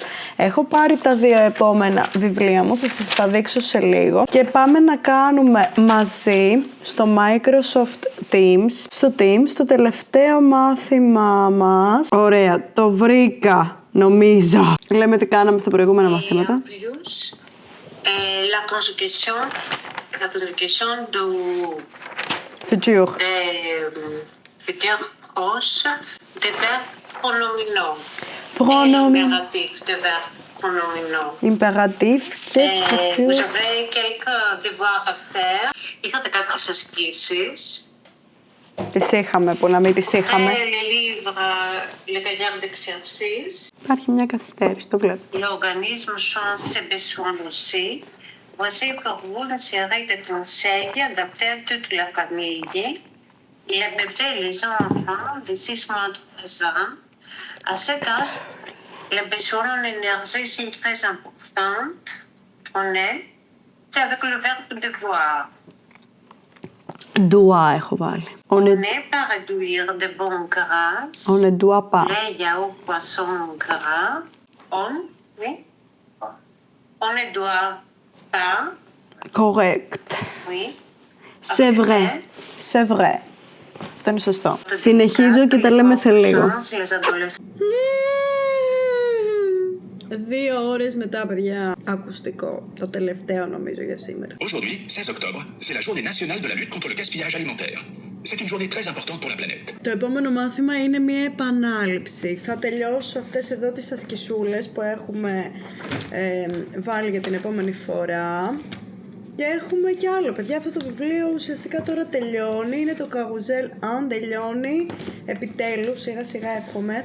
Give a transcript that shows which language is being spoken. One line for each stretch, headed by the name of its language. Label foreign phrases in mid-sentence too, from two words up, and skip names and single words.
Greek: Έχω πάρει τα 2 επόμενα βιβλία μου, θα σας τα δείξω σε λίγο. Και πάμε να κάνουμε μαζί στο Microsoft Teams, στο τελευταίο μάθημά μας. Ωραία, το βρήκα, νομίζω. Λέμε τι κάναμε στα προηγούμενα μαθήματα.
French: La conjugation du Futur. futur proche des verbes pronominaux. Pronominaux. Impératif des verbes pronominaux. Impératif και Vous avez quelques devoirs à faire.
Greek: Είχατε κάποιες ασκήσεις. τις είχαμε, που να μην τις είχαμε.
French: Les livres, les cahiers d'exercice.
Greek: Υπάρχει μια καθυστέρηση, το βλέπω.
French: L'organisme change ses besoins aussi. Voici pour vous une série de conseils adaptés à toute la famille. Les bébés et les enfants de 6 mois de 3 ans. À cet âge, les besoins en énergie sont très importants. On est, c'est avec le verbe devoir.
Greek: Doit έχω βάλει.
French: On On ne est pas réduire de bons gras. on ne doit pas. Les yaourts poissons gras. Oui. On ne doit pas. Correct. Oui. C'est vrai. C'est vrai.
Greek: Αυτό είναι σωστό. Συνεχίζω και τα λέμε σε λίγο. 2 ώρες μετά, παιδιά, ακουστικό. Το τελευταίο νομίζω για σήμερα.
French: Aujourd'hui, 16 octobre, c'est la journée nationale de la lutte contre le gaspillage alimentaire. C'est une journée très importante pour la planète.
Greek: Το επόμενο μάθημα είναι μια επανάληψη. Θα τελειώσω αυτές εδώ τις ασκησούλες που έχουμε βάλει για την επόμενη φορά. Και έχουμε κι άλλο, παιδιά. Αυτό το βιβλίο ουσιαστικά τώρα τελειώνει. Είναι το Καρουζέλ 1, τελειώνει. Επιτέλους, σιγά σιγά εύχομαι.